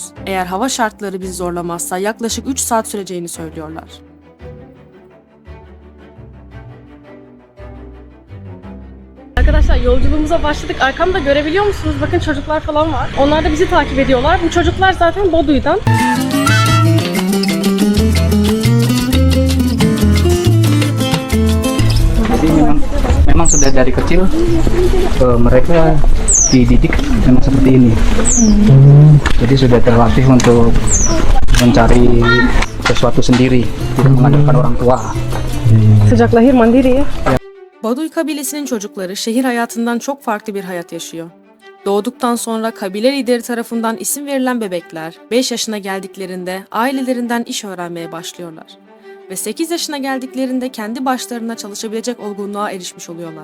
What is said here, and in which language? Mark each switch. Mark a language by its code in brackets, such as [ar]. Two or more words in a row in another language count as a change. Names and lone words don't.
[tr] Eğer hava şartları bizi zorlamazsa yaklaşık 3 saat süreceğini söylüyorlar. Arkadaşlar yolculuğumuza başladık. Arkamda görebiliyor musunuz? Bakın çocuklar falan var. Onlar da bizi takip ediyorlar. Bu çocuklar zaten Baduy'dan. [id] Jadi memang sudah dari kecil mereka dididik memang seperti ini. Jadi sudah terlatih untuk mencari sesuatu sendiri, tidak mengandalkan orang tua. Sıcak lahir mandiri ya. [tr] Baduy kabilesinin çocukları şehir hayatından çok farklı bir hayat yaşıyor. Doğduktan sonra kabile lideri tarafından isim verilen bebekler 5 yaşına geldiklerinde ailelerinden iş öğrenmeye başlıyorlar. Ve 8 yaşına geldiklerinde kendi başlarına çalışabilecek olgunluğa erişmiş oluyorlar.